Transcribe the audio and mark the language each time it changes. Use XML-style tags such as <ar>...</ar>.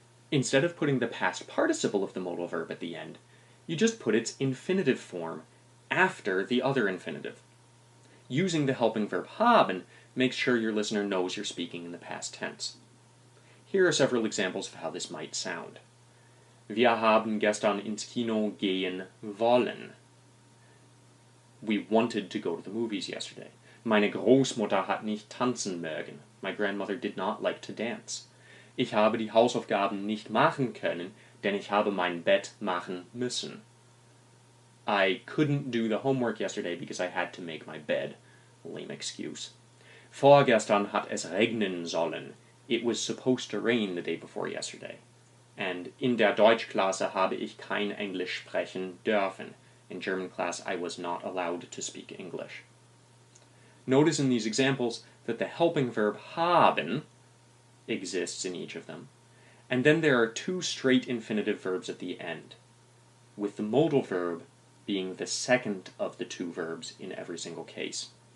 <en>Instead of putting the past participle of the modal verb at the end, you just put its infinitive form after the other infinitive. Using the helping verb haben makes sure your listener knows you're speaking in the past tense. Here are several examples of how this might sound.</en> <de>Wir haben gestern ins Kino gehen wollen.</de> <en>We wanted to go to the movies yesterday.</en> <de>Meine Großmutter hat nicht tanzen mögen.</de> <en>My grandmother did not like to dance.</en> <de>Ich habe die Hausaufgaben nicht machen können, denn ich habe mein Bett machen müssen.</de> <en>I couldn't do the homework yesterday because I had to make my bed. Lame excuse.</en> <de>Vorgestern hat es regnen sollen.</de> <en>It was supposed to rain the day before yesterday.</en> <de>And in der Deutschklasse habe ich kein Englisch sprechen dürfen.</de> <en>In German class, I was not allowed to speak English. Notice in these examples that the helping verb haben exists in each of them, and then there are two straight infinitive verbs at the end, with the modal verb being the second of the two verbs in every single case.</en>